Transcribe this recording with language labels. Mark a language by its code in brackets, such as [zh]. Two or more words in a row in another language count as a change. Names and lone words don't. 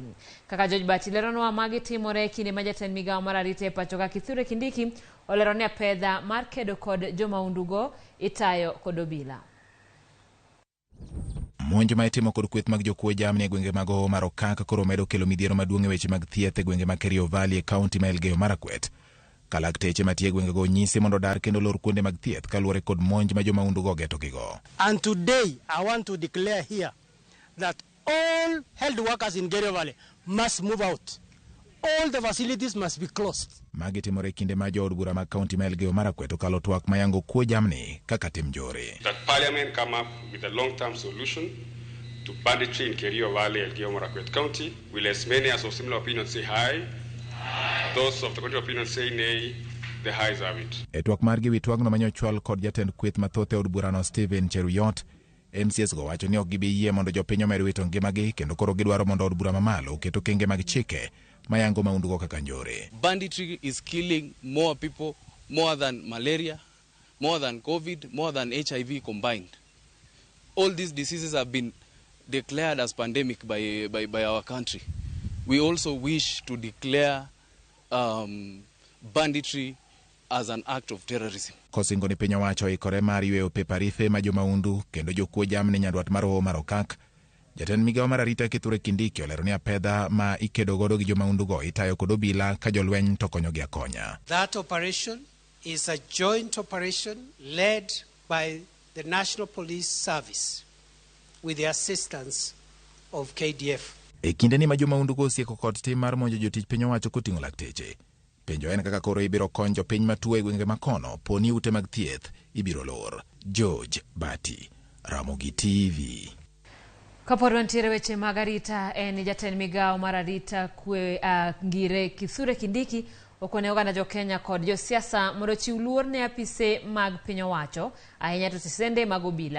[luo] Kaka George Bati leronwa magi timore kinde ma jatend migawo mar arita e pachoka Kithure Kindiki olero ni apedha mar kedo kod jomaundugo itayo kod obila. Monj ma itimo kod kweth mag jokuo jamni e gwenge mag hoho mar okak koro medo kelo midhiero maduong' e weche mag thieth e gwenge mag Kerio Valley e kaunti ma Elgeyo Marakwet. Ka lakteche matie gwengego nyisi mondo dar kendo lor kuonde mag thieth kaluwore kod monj ma jomaundugo getogigo. [en] And today I want to declare here that all health workers in Kerio Valley must move out. All the facilities must be closed. [luo] Magi timore kinde ma jood bura mag kaunti ma Elgeyo Marakwet okalo twak mayango kuo jamni kaka tim njore. [en] That Parliament come up with a long-term solution to banditry in Kerio Valley, Elgeyo Marakwet County. Will as many as of similar opinions say aye? Those of the contrary opinion say nay. The ayes have it. [luo] E twak margi wi twagno manyochwal kod jatend kweth mathoth e od burano Stephen Cheruyot, MCS go wacho ni ok gibi yie mondo jopiny omed wito ngimagi kendo koro gidwaro mondo od bura mamalo oketo kenge mag chike mayango maundugo kaka njore. [en] Banditry is killing more people, more than malaria, more than COVID, more than HIV combined. All these diseases have been declared as pandemic by our country. We also wish to declare banditry as an act of terrorism. [luo] Kosingo ni piny owacho ikore mar yweyo peparithe ma jomaundu kendo jokuo jamni nyandwat mar hoho mar okak. Jatend migawo mar arita Kithure Kindiki olero ni apedha ma ikedo godo gi jomaundugo itayo kod obila ka jolweny to konyogi akonya. [en] That operation is a joint operation led by the National Police Service with the assistance of KDF. [luo] E kinde ni ma jomaundugo osieko kod tim mar monjo jotich piny owacho koting'o lakteche. Penjo en kaka koro ibiro konyo jopiny matuo e gwenge makono poni ute mag thieth ibiro lor. George Bati, Ramogi TV. Kapod wantiere weche mag arita en jatend migao mar arita kwe Ngire Kithure Kindiki okone oganda jo Kenya kod jo siasa mondo chiw luor ne apise mag piny owacho ahinya to tisende mag obila.